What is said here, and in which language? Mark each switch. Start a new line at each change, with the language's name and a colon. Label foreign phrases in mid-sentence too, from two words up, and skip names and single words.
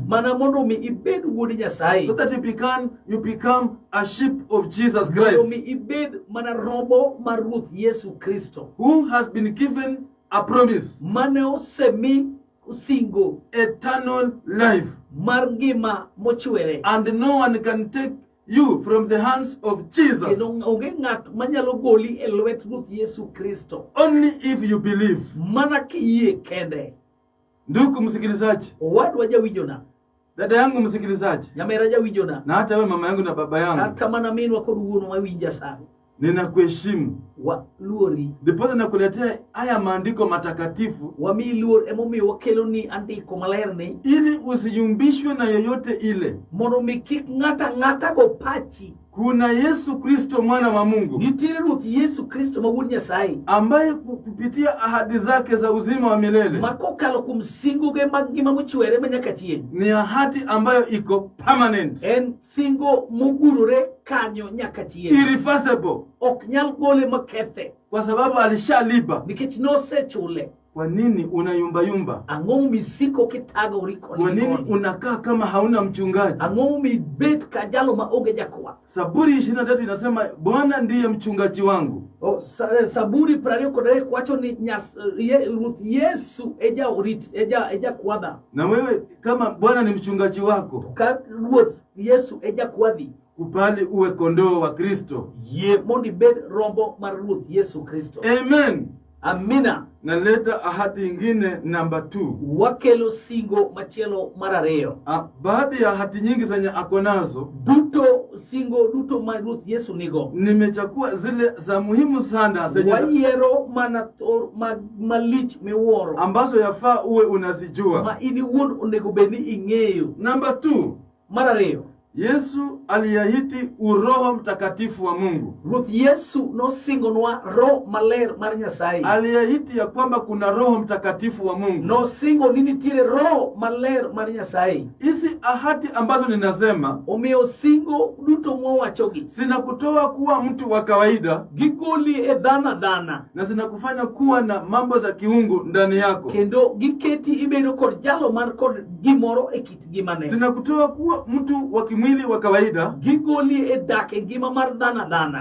Luo (Kenya and Tanzania): mana mondo mi ibed wuod Nyasaye,
English: so that you become a sheep of Jesus
Luo (Kenya and Tanzania): mondo mi Christ, ibed mana rombo mar Ruoth Yesu Kristo,
English: who has been given a promise,
Luo (Kenya and Tanzania): mane osemi singo
English: eternal life,
Luo (Kenya and Tanzania): mar ngima mochwere,
English: and no one can take you from the hands of Jesus,
Luo (Kenya and Tanzania): kendo onge ng'at manyalo goli e lwet Ruoth Yesu Kristo,
English: only if you believe.
Luo (Kenya and Tanzania): mana kiyie kende.
Swahili: Ndugu msikilizaji,
Luo (Kenya and Tanzania): Owadwa jawinjona,
Swahili: dada yangu msikilizaji,
Luo (Kenya and Tanzania): nyamera jawinjona,
Swahili: na hata wewe mama yangu na baba yangu,
Luo (Kenya and Tanzania): kata mana minwa kod wuonwa mawinja sana,
Swahili: ninakuheshimu.
Luo (Kenya and Tanzania): wa luori,
Swahili: Ndipo nakuletea haya maandiko matakatifu
Luo (Kenya and Tanzania): wami luor emomiyo wakelo ni andiko maler ni,
Swahili: ili usiyumbishwe na yoyote ile.
Luo (Kenya and Tanzania): mondo mi kik ng'ata go pachi.
Swahili: Kuna Yesu Kristo mwana wa Mungu,
Luo (Kenya and Tanzania): Nitiere Ruoth Yesu Kristo ma wuod Nyasaye,
Swahili: ambaye kupitia ahadi zake za uzima wa milele,
Luo (Kenya and Tanzania): ma kokalo kuom singoge mag ngima mochwere manyaka chieng',
Swahili: ni ahadi ambayo iko permanent,
Luo (Kenya and Tanzania): en singo mogurore kanyo nyaka chieng', irreversible, ok nyal gole makethe,
Swahili: kwa sababu alishalipa.
Luo (Kenya and Tanzania): nikech nosechule.
Swahili: Kwa nini unayumba?
Luo (Kenya and Tanzania): Ang'o misiko kitagori koni?
Swahili: Kwa nini unakaa kama hauna mchungaji?
Luo (Kenya and Tanzania): Ang'o mi bet ka jalo ma oge jakwath?
Swahili: Zaburi 23 inasema Bwana ndiye mchungaji wangu.
Luo (Kenya and Tanzania): Zaburi 23 wacho ni Ruoth Yesu eja kwadha.
Swahili: Na wewe kama Bwana ni mchungaji wako,
Luo (Kenya and Tanzania): Ka Ruoth Yesu eja kwadhi,
Swahili: kupali uwe kondoo wa Kristo.
Luo (Kenya and Tanzania): ye mondi bed rombo mar Ruoth Yesu Kristo. Amen.
Swahili: Amina. Naleta ahadi ingine namba 2.
Luo (Kenya and Tanzania): Wakelo singo machielo mar ariyo.
Swahili: Baadhi ya ahadi nyingi zenye akonazo,
Luo (Kenya and Tanzania): Singo duto ma Ruoth Yesu nigo,
Swahili: nimechakua zile za muhimu sana zenye
Luo (Kenya and Tanzania): wayiero mana malich miwuoro,
Swahili: ambazo yafaa uwe unazijua.
Luo (Kenya and Tanzania): ma ini wuon onego bed ni ing'eyo.
Swahili: Namba 2,
Luo (Kenya and Tanzania): Mar ariyo,
Swahili: Yesu aliahidi uroho mtakatifu wa Mungu.
Luo (Kenya and Tanzania): Ruoth Yesu nosingonwa roho maler mar Nyasaye.
Swahili: Aliahidi ya kwamba kuna roho mtakatifu wa Mungu.
Luo (Kenya and Tanzania): Nosingo ni nitiere roho maler mar Nyasaye.
Swahili: Hizi ahadi ambazo ninasema,
Luo (Kenya and Tanzania): Omiyo singo duto mwawachogi,
Swahili: zinakutoa kuwa mtu wa kawaida,
Luo (Kenya and Tanzania): gigoli e dhana,
Swahili: na zinakufanya kuwa na mambo za kiungu ndani yako.
Luo (Kenya and Tanzania): kendo giketi ibedo kod jalo man kod gimoro e kit ngimane.
Swahili: Zinakutoa kuwa mtu wa kimwili wa kawaida,
Luo (Kenya and Tanzania): gigoli e dak e ngima mar dhana,